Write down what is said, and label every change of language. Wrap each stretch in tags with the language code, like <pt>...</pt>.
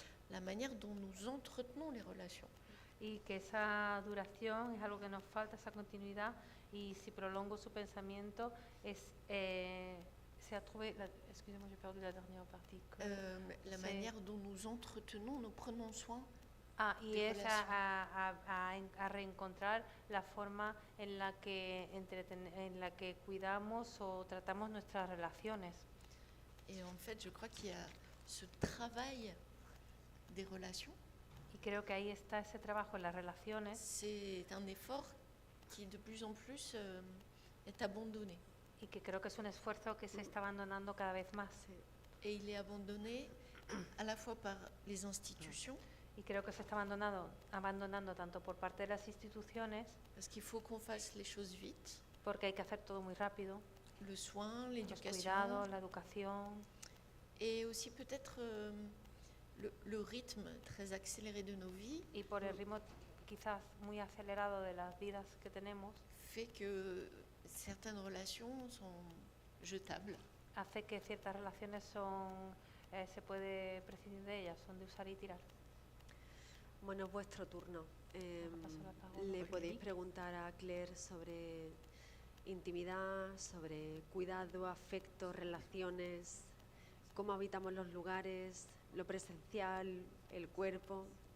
<fr>la manière dont nous entretenons les relations.</fr> <es>Y que esa duración es algo que nos falta, esa continuidad, y si prolongo su pensamiento, se</es> <fr>a trouvé, excusez-moi, j'ai perdu la dernière partie. La manière dont nous entretenons, nous prenons soin.</fr> <es>Y es a reencontrar la forma en la que cuidamos o tratamos nuestras relaciones.</es> <fr>Et en fait, je crois qu'il y a ce travail des relations.</fr> <es>Y creo que ahí está ese trabajo en las relaciones.</es> <fr>C'est un effort qui de plus en plus est abandonné.</fr> <es>Y que creo que es un esfuerzo que se está abandonando cada vez más.</es> <fr>Et il est abandonné à la fois par les institutions.</fr> <es>Y creo que se está abandonando tanto por parte de las instituciones.</es> <fr>Parce qu'il faut qu'on fasse les choses vite.</fr> <es>Porque hay que hacer todo muy rápido.</es> <fr>Le soin, l'éducation.</fr> <es>Los cuidados, la educación.</es> <fr>Et aussi peut-être le rythme très accéléré de nos vies.</fr> <es>Y por el ritmo quizás muy acelerado de las vidas que tenemos.</es> <fr>Fait que certaines relations sont jetables.</fr> <es>Hace que ciertas relaciones se puede prescindir de ellas, son de usar y tirar. Bueno, es vuestro turno. Le podéis preguntar a Claire sobre intimidad, sobre cuidado, afecto, relaciones, cómo habitamos los lugares, lo presencial, el cuerpo.</es>